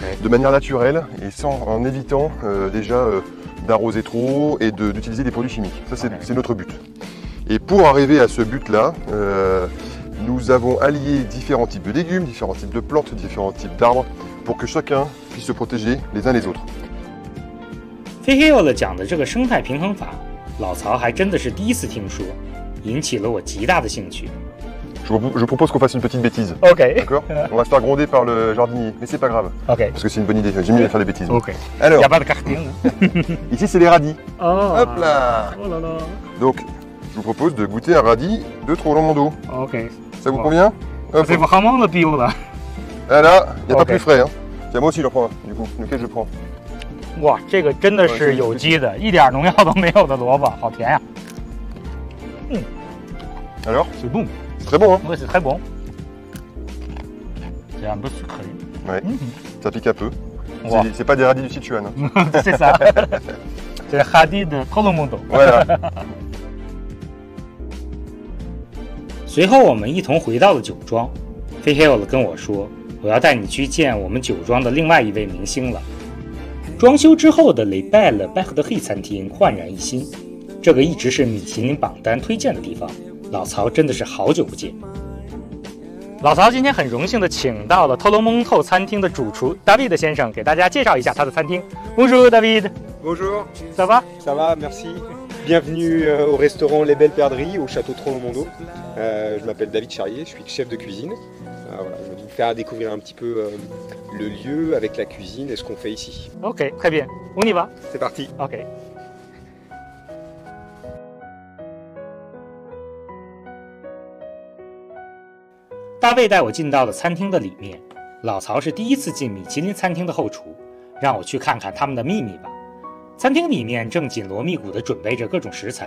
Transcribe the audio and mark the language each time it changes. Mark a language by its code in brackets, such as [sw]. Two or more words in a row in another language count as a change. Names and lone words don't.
[fr] de manière naturelle et en évitant déjà d'arroser trop et d'utiliser des produits chimiques. Ça c'est notre but. Et pour arriver à ce but-là, nous avons allié différents types de légumes, différents types de plantes, différents types d'arbres pour que chacun puisse se protéger les uns les autres. [zh] 菲黑欧了讲的这个生态平衡法，老曹还真的是第一次听说，引起了我极大的兴趣。 [fr] Je propose qu'on fasse une petite bêtise. OK. D'accord? On va se faire gronder par le jardinier, mais c'est pas grave, OK. parce que c'est une bonne idée, j'aime bien faire des bêtises. OK. Alors, Y a pas de karting. ici c'est les radis. Oh. Hop là! Oh là là. Donc, je vous propose de goûter un radis de Trollon-Mondo. OK. Ça vous Bon. convient? Hop. [zh] 这不好忙的丢了。 [fr] Ah là, il n'y a pas Ok. plus frais. Hein. Tiens, moi aussi j'en prends un, du coup. Lequel je prends? [zh] 哇，这个真的是有机的，一点农药都没有的萝卜，好甜呀 [fr] Alors? ！C'est bon. C'est très bon, hein? Ouais, c'est très bon. C'est un peu sucré. Ouais, ça pique un peu. Wow. C'est pas des radis du Sichuan. Hein. C'est ça. C'est le radis de Trollon-Mondo. Voilà. [zh] 随后我们一同回到了酒庄，菲黑欧跟我说，我要带你去见我们酒庄的另外一位明星了。装修之后的 Les Belles Bec de Hy 餐厅焕然一新，这个一直是米其林榜单推荐的地方。老曹真的是好久不见。老曹今天很荣幸的请到了透龙蒙透餐厅的主厨 David 先生，给大家介绍一下他的餐厅。 [fr] Bonjour David. Bonjour. Ça va? Ça va, merci. Bienvenue au restaurant Les Belles Perdrix au château Trollon-Mondo. Je m'appelle David Charrier, je suis chef de cuisine. Voilà, je vais vous faire découvrir un petit peu le lieu avec la cuisine et ce qu'on fait ici. OK, très bien. On y va. C'est parti. OK. [zh] 大卫带我进到了餐厅的里面，老曹是第一次进米其林餐厅的后厨，让我去看看他们的秘密吧。餐厅里面正紧锣密鼓地准备着各种食材。